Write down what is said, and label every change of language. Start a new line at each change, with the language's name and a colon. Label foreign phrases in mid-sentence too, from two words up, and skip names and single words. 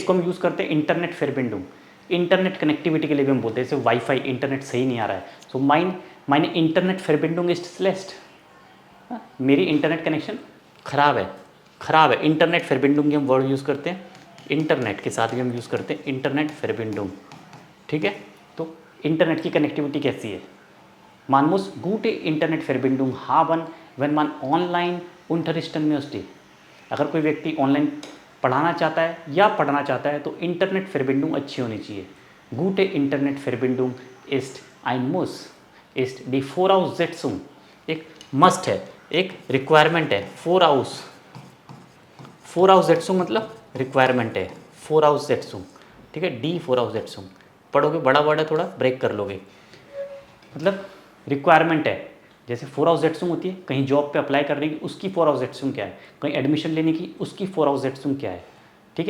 Hindi: इसको हम यूज़ करते हैं
German: Internetverbindung,
English: internet connectivity
Hindi: के लिए भी हम बोलते हैं, जैसे वाईफाई, इंटरनेट सही नहीं आ रहा है,
German: so meine Internetverbindung ist schlecht,
Hindi: मेरी
English: internet connection
Hindi: ख़राब है, ख़राब है।
German: Internetverbindung
Hindi: की हम
English: word use
Hindi: करते हैं, इंटरनेट के साथ भी हम यूज़ करते हैं
German: Internetverbindung,
Hindi: ठीक है। तो इंटरनेट की कनेक्टिविटी कैसी है,
German: man muss gute Internetverbindung haben wenn man online unterrichten möchte,
Hindi: अगर कोई व्यक्ति ऑनलाइन पढ़ाना चाहता है या पढ़ना चाहता है तो
German: Internetverbindung
Hindi: अच्छी होनी चाहिए।
German: gute Internetverbindung ist ein muss, ist die Voraussetzung,
Hindi: एक मस्ट है, एक रिक्वायरमेंट है, Voraussetzung मतलब रिक्वायरमेंट है, Voraussetzung, ठीक है,
German: die Voraussetzung,
Hindi: पढ़ोगे बड़ा वर्ड है थोड़ा ब्रेक कर लोगे, मतलब रिक्वायरमेंट है। जैसे Voraussetzung होती है कहीं जॉब पे अप्लाई करने की, उसकी Voraussetzung क्या है, कहीं एडमिशन लेने की उसकी Voraussetzung क्या है, ठीक है।